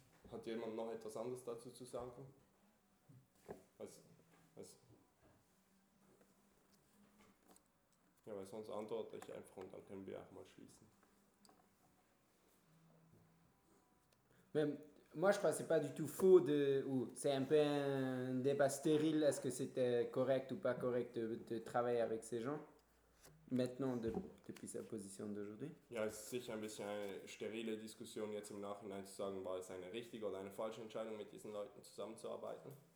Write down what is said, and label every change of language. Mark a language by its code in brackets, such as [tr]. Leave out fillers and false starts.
[de] Hat jemand noch etwas anderes dazu zu sagen? Was? Ja, weil sonst antworte ich einfach und dann können wir auch mal schließen. [fr] Mais moi je crois que c'est pas du tout faux de ou c'est un peu un débat stérile, est-ce que c'était correct ou pas correct de travailler avec ces gens maintenant depuis sa position d'aujourd'hui. [de] Ja, es ist sicher ein bisschen eine sterile Diskussion jetzt im Nachhinein zu sagen, war es eine richtige oder eine falsche Entscheidung mit diesen Leuten zusammenzuarbeiten.